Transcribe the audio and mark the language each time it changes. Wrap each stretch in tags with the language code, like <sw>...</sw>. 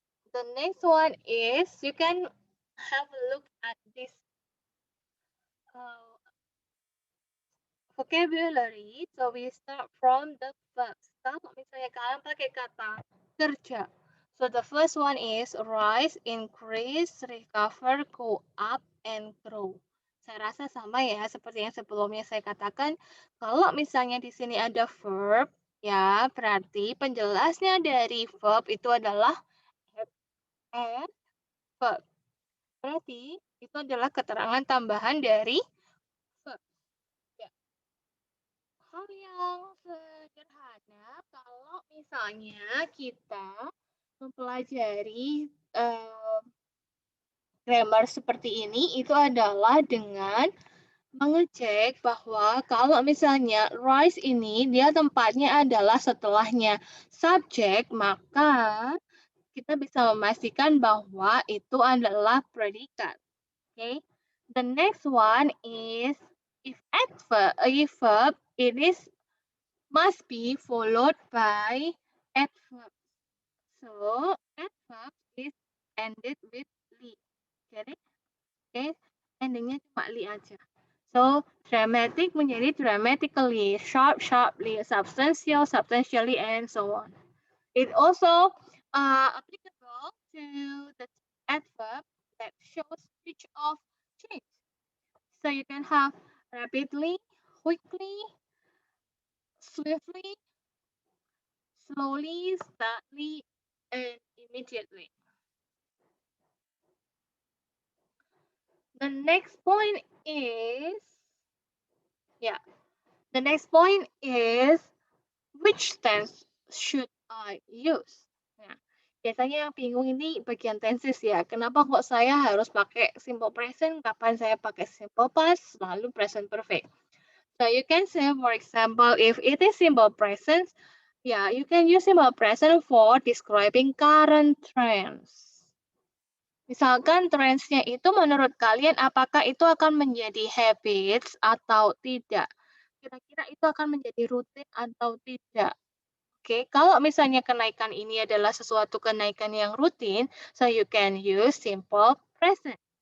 <en>The next one is you can have a look at this uh, vocabulary. So we start from the verbs.</en> <id>Kalau misalnya kalian pakai kata kerja.</id> <en>So the first one is rise, increase, recover, go up, and grow. Saya rasa sama ya seperti yang sebelumnya saya katakan. Kalau misalnya di sini ada verb, ya berarti penjelasnya dari verb itu adalah and verb. Berarti itu adalah keterangan tambahan dari verb. Ya. Hal yang sederhana kalau misalnya kita mempelajari grammar seperti ini itu adalah dengan mengecek bahwa kalau misalnya rise ini dia tempatnya adalah setelahnya subjek, maka kita bisa memastikan bahwa itu adalah predikat. Okay. The next one is if verb it is must be followed by adverb. So adverb is ended with li. Get it? Okay.</en> <id>Endingnya cuma li aja.</id> <en>So dramatic menjadi dramatically, sharp, sharply, substantial, substantially, and so on. It also applicable to the adverb that shows speech of change. So you can have rapidly, quickly, swiftly, slowly, suddenly, and immediately. The next point is, the next point is which tense should I use?</en> <id>Nah, biasanya yang bingung ini bagian tenses ya. Kenapa kok saya harus pakai simple present, kapan saya pakai simple past, lalu present perfect.</id> <en>So you can say, for example, if it is simple present, you can use simple present for describing current trends.</en> <id>Misalkan trends-nya itu menurut kalian apakah itu akan menjadi habits atau tidak? Kira-kira itu akan menjadi rutin atau tidak? Oke, kalau misalnya kenaikan ini adalah sesuatu kenaikan yang rutin,</id> <en>so you can use simple present.</en>